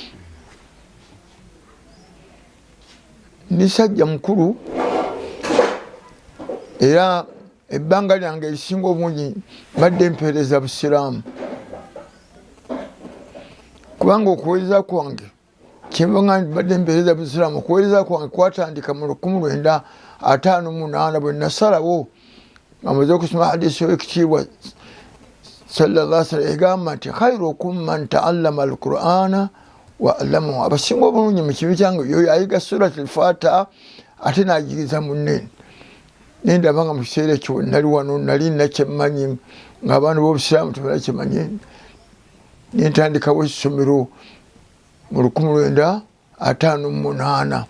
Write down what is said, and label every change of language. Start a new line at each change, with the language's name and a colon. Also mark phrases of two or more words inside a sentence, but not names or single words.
Ganda: Ndi sajja mukulu era ebbanga lyange erisinga obungi mbadde mpeereza busiraamu, kubanga okuweereza kwange kyenva nga mbadde mpeereza busiraamu, okuweereza kwange kwatandika mu 1958 bwe nasalawo nga maze okusoma hadisi y'ekitiibwa
Arabic: صلى الله عليه وسلم
Ganda: egamba nti
Arabic: خيركم من تعلم القرآن وعلمه.
Ganda: Abasinga obulungi mu kibi kyange yoyo ayiga surati al-Fatiha ate n'agiriza munne. Nendaba nga mu kiseera ekyo nali wano, nali nakyemmanyi ng'abaana b'obusiraamu tebakimanye. Nentandikawo essomero mu 1958.